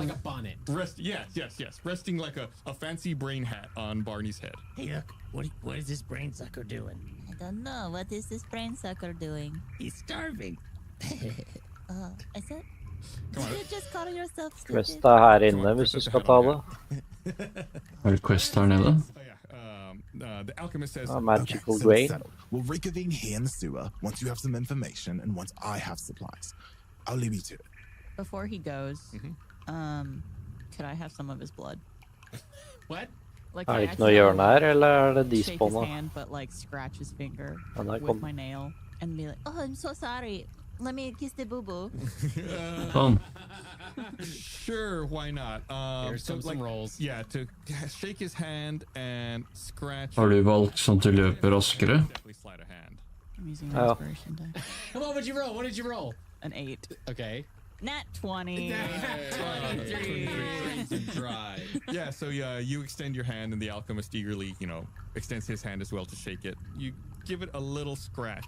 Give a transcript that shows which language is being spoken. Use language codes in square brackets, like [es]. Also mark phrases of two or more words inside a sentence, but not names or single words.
[en] like a bonnet. Yes. Resting like a fancy brain hat on Barney's head. Hey, look, what is this brain sucker doing? I don't know. What is this brain sucker doing? He's starving. I said, did you just call yourself stupid? [no] Quest her inne hvis du skal ta det. Quest her nede? [en] The alchemist says, magical grain. We'll reconvene here in the sewer once you have some information and once I have supplies. I'll leave you to it. Before he goes, could I have some of his blood? What? Like, [no] Det ikke noe hjørne her, eller det [en] shake his [no] de-spawna? [en] hand, but like scratch his finger [no] der [en] with [no] kom [en] my nail and be like, Oh, I'm so sorry. Let me kiss the boo-boo. Sure, why not? Here's some rolls. Yeah, to shake his hand and scratch. [no] Har du valgt sånn at du løper raskere? [en] Definitely slide a hand. I'm using my inspiration die. Come on, what'd you roll? What did you roll? An 8. Okay. Nat 20. Yeah, so you extend your hand, and the alchemist eagerly, extends his hand as well to shake it. You give it a little scratch.